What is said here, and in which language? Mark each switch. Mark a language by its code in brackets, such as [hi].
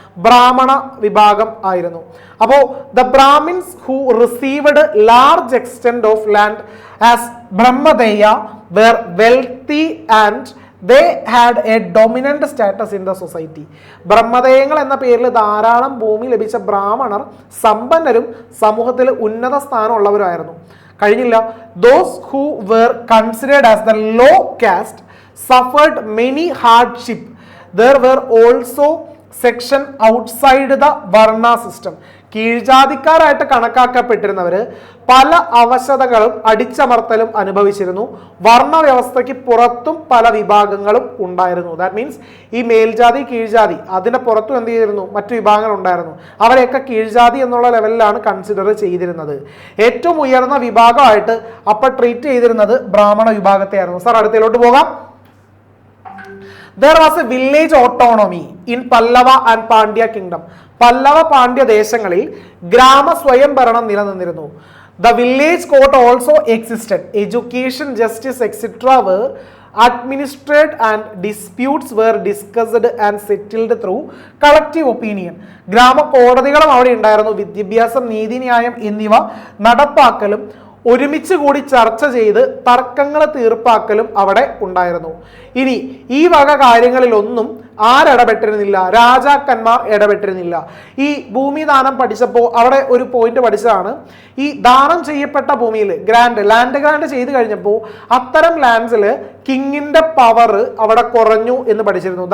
[ml] ബ്രാഹ്മണ വിഭാഗം ആയിരുന്നു. അപ്പോൾ [en] The Brahmins who received large extent of land as brahmadeya were wealthy and they had a dominant status in the society. [ml] ബ്രഹ്മദേയങ്ങൾ എന്ന പേരിൽ ധാരാളം ഭൂമി ലഭിച്ച ബ്രാഹ്മണർ സമ്പന്നരും സമൂഹത്തിൽ ഉന്നത സ്ഥാനമുള്ളവരായിരുന്നു. കഴിഞ്ഞില്ല. [en] Those who were considered as the low caste suffered many hardship. There were also section outside the Varna system. [ml] കീഴ്ജാതിക്കാരായിട്ട് കണക്കാക്കപ്പെട്ടിരുന്നവര് പല അവശതകളും അടിച്ചമർത്തലും അനുഭവിച്ചിരുന്നു. വർണ്ണ വ്യവസ്ഥയ്ക്ക് പുറത്തും പല വിഭാഗങ്ങളും ഉണ്ടായിരുന്നു. [en] that means [ml] ഈ മേൽജാതി കീഴ്ജാതി അതിന്റെ പുറത്തും എന്ത് ചെയ്തിരുന്നു, മറ്റു വിഭാഗങ്ങൾ ഉണ്ടായിരുന്നു. അവരെയൊക്കെ കീഴ്ജാതി എന്നുള്ള ലെവലിലാണ് കൺസിഡർ ചെയ്തിരുന്നത്. ഏറ്റവും ഉയർന്ന വിഭാഗമായിട്ട് അപ്പൊ ട്രീറ്റ് ചെയ്തിരുന്നത് ബ്രാഹ്മണ വിഭാഗത്തെയായിരുന്നു. സാർ അടുത്തയിലോട്ട് പോകാം. [en] There was a village autonomy in Pallava and Pandya kingdom. [ml] Pallava Pandya ദേശങ്ങളിൽ ഗ്രാമ സ്വയംഭരണം നിലനിന്നിരുന്നു. The village court also existed. Education, justice, etc. were administered and disputes were discussed and settled through collective opinion. ഗ്രാമ കോടതികളും അവിടെ ഉണ്ടായിരുന്നു. വിദ്യാഭ്യാസം, നീതിന്യായം എന്നിവ നടപ്പാക്കലും ഒരുമിച്ച് കൂടി ചർച്ച ചെയ്ത് തർക്കങ്ങൾ തീർപ്പാക്കലും അവിടെ ഉണ്ടായിരുന്നു. ഇനി ഈ വക കാര്യങ്ങളിലൊന്നും ആരിടപെട്ടിരുന്നില്ല, രാജാക്കന്മാർ ഇടപെട്ടിരുന്നില്ല. ഈ ഭൂമി ദാനം പഠിച്ചപ്പോൾ അവിടെ ഒരു പോയിന്റ് പഠിച്ചതാണ്, ഈ ദാനം ചെയ്യപ്പെട്ട ഭൂമിയിൽ ലാൻഡ് ഗ്രാൻഡ് ചെയ്ത് കഴിഞ്ഞപ്പോൾ അത്തരം ലാൻഡ്സിൽ കിങ്ങിന്റെ പവർ അവിടെ കുറഞ്ഞു എന്ന് പഠിച്ചിരുന്നു.